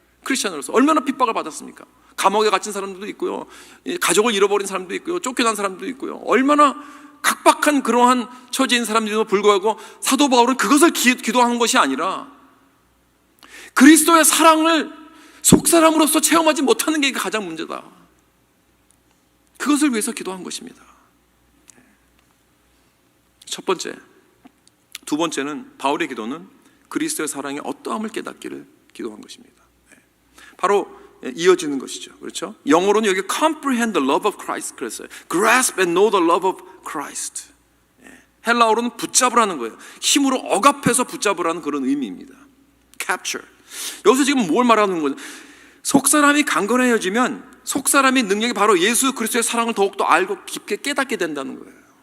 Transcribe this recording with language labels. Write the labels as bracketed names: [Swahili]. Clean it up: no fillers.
[Korean] 크리스천으로서 얼마나 핍박을 받았습니까? 감옥에 갇힌 사람들도 있고요, 가족을 잃어버린 사람도 있고요, 쫓겨난 사람도 있고요, 얼마나 각박한 그러한 처지인 사람들에도 불구하고 사도 바울은 그것을 기도하는 것이 아니라 그리스도의 사랑을 속사람으로서 체험하지 못하는 게 가장 문제다, 그것을 위해서 기도한 것입니다. 첫 번째. 두 번째는, 바울의 기도는 그리스도의 사랑의 어떠함을 깨닫기를 기도한 것입니다. 바로 이어지는 것이죠. 그렇죠? 영어로는 여기 [English] comprehend the love of Christ [Korean] 그랬어요. [English] grasp and know the love of Christ. [Korean] 헬라어로는 붙잡으라는 거예요. 힘으로 억압해서 붙잡으라는 그런 의미입니다. [English] capture. [Korean] 여기서 지금 뭘 말하는 거죠? 속사람이 강건해지면 속사람의 능력이 바로 예수 그리스도의 사랑을 더욱더 알고 깊게 깨닫게 된다는 거예요.